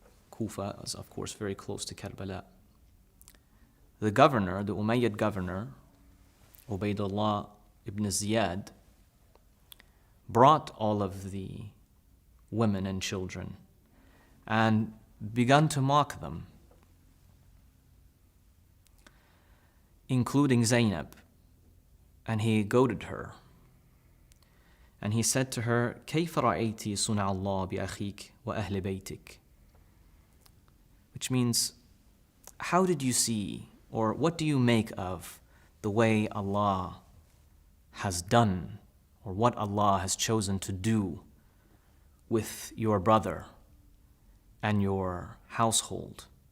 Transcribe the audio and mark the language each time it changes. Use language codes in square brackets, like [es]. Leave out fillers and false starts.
[en] Kufa is, of course, very close to Karbala. The governor, the Umayyad governor, Ubaydullah ibn Ziyad, brought all of the women and children and began to mock them, including Zaynab, and he goaded her. And he said to her, [ar] كيف رأيتِ صنع الله بأخيك وأهل بيتك? [en] Which means, how did you see, or what do you make of the way Allah has done, or what Allah has chosen to do with your brother and your household?